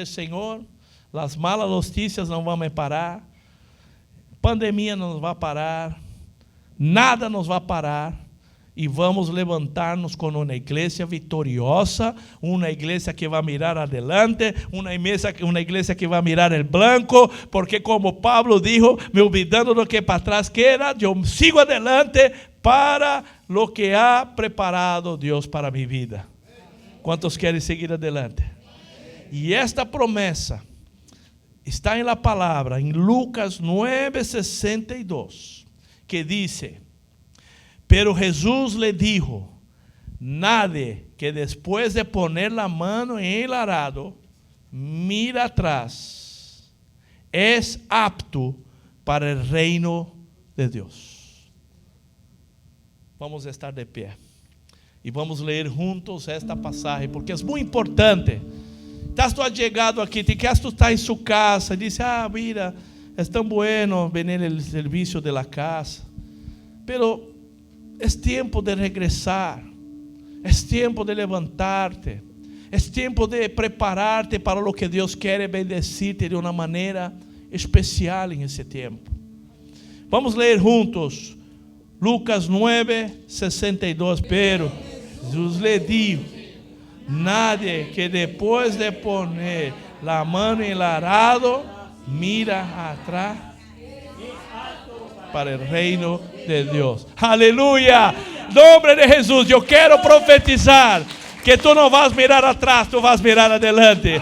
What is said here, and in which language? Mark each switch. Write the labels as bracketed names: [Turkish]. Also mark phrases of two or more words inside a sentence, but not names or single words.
[Portuguese] Senhor, as malas notícias não vão me parar, pandemia não nos vai parar, nada nos vai parar, e vamos levantar-nos com uma igreja vitoriosa, uma igreja que vai [Spanish] mirar adelante, [Portuguese] uma igreja que vai [Spanish] mirar el blanco, [Portuguese] porque como [Spanish] Pablo dijo, [Portuguese] me olvidando do que para trás queda, eu sigo [Spanish] adelante para lo que ha preparado [Portuguese] Deus [Spanish] para mi vida. [Portuguese] ¿Cuántos querem seguir adelante? E esta promessa está em la palavra, em Lucas 9:62, [Spanish] que dice: pero Jesús le dijo: nadie que después de poner la mano en el arado mira atrás es apto para el reino de Dios. [Portuguese] Vamos a estar de pé e vamos ler juntos esta passagem, porque é muito importante. Estás tu chegado aqui, te queres tu estar em sua casa, e diz: mira, é tão [Spanish] bueno venir el serviço de la casa, pero [Portuguese] é tempo de regressar, é tempo de levantarte, é tempo de preparar-te para o que Deus quer bendecir-te de uma maneira especial em esse tempo. Vamos ler juntos Lucas 9:62. [Spanish] Pero Jesus lhe dijo: nadie que depois de poner la mano en el arado mira atrás para el reino de Dios. Aleluya. Nombre de Jesús. Yo quiero profetizar que tú no vas a mirar atrás, tú vas a mirar adelante.